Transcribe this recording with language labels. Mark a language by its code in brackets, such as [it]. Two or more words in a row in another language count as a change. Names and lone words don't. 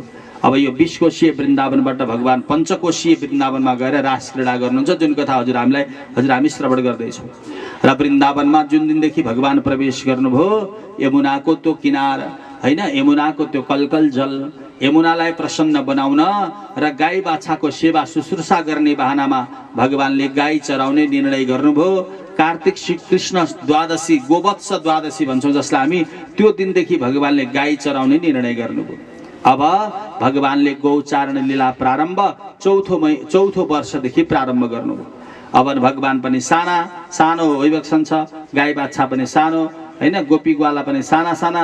[ne] अब यो 20 कोशीय वृन्दावनबाट भगवान पञ्चकोशीय वृन्दावनमा गएर रास क्रीडा गर्नुहुन्छ, जुन कथा हामी श्रवण गर्दैछौँ। र वृन्दावनमा जुन दिनदेखि भगवान प्रवेश गर्नुभयो, यमुनाको त्यो किनार होइन, यमुनाको त्यो कलकल जल, यमुनालाई प्रसन्न बनाउन र गाई बाछाको सेवा शुश्रूषा गर्ने बहानामा भगवानले गाई चराउने निर्णय गर्नुभयो। कार्तिक कृष्ण द्वादशी, गोवत्स द्वादशी भन्छौँ जसलाई हामी, त्यो दिनदेखि भगवानले गाई चराउने निर्णय गर्नुभयो। अब भगवानले गौचारण लीला प्रारम्भ चौथो वर्षदेखि प्रारम्भ गर्नुभयो। अब भगवान पनि सानो अभिवक्षण छ, गाई बाछा पनि सानो होइन, गोपी ग्वाला पनि साना साना।